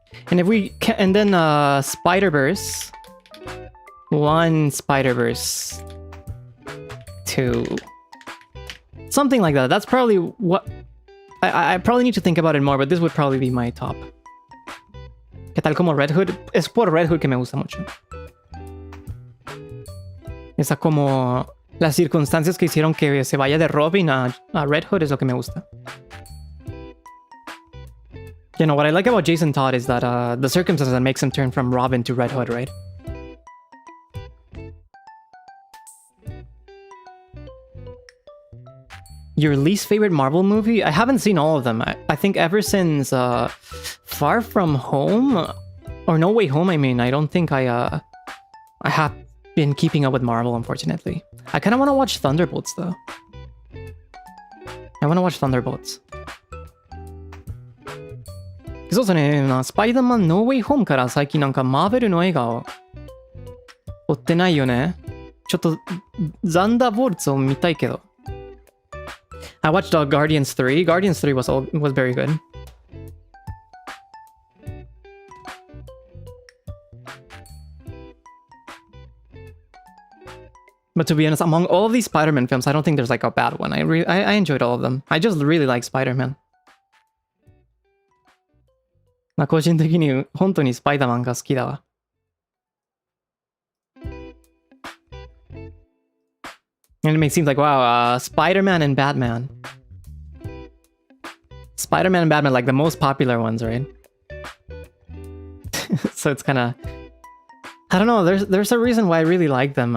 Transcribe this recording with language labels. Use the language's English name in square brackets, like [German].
[English] And if we can, and then Spider-Verse 1, Spider-Verse 2. Something like that. That's probably what... I probably need to think about it more, but this would probably be my top. [Spanish] ¿Qué tal como Red Hood? Es por Red Hood que me gusta mucho. Esa como... Las circunstancias que hicieron que se vaya de Robin a Red Hood es lo que me gusta. [English] You know, what I like about Jason Todd is that the circumstances that makes him turn from Robin to Red Hood, right? Your least favorite Marvel movie? I haven't seen all of them. I think ever since Far From Home, or No Way Home, I mean, I don't think I have been keeping up with Marvel, unfortunately. I kind of want to watch Thunderbolts, though. I want to watch Thunderbolts. [Japanese] そうですね、スパイダーマン No Way Home から最近なんかマーベルの映画を追ってないよね。ちょっとザンダーボルツを見たいけど。 [English] I watched Guardians 3. Guardians 3 was very good. But to be honest, among all of these Spider-Man films, I don't think there's like a bad one. I enjoyed all of them. I just really like Spider-Man. [Japanese] まあ個人的に本当にスパイダーマンが好きだわ。 [English] And it makes seem like, wow, Spider-Man and Batman. Spider-Man and Batman, like the most popular ones, right? So it's kind of... I don't know, there's a reason why I really like them.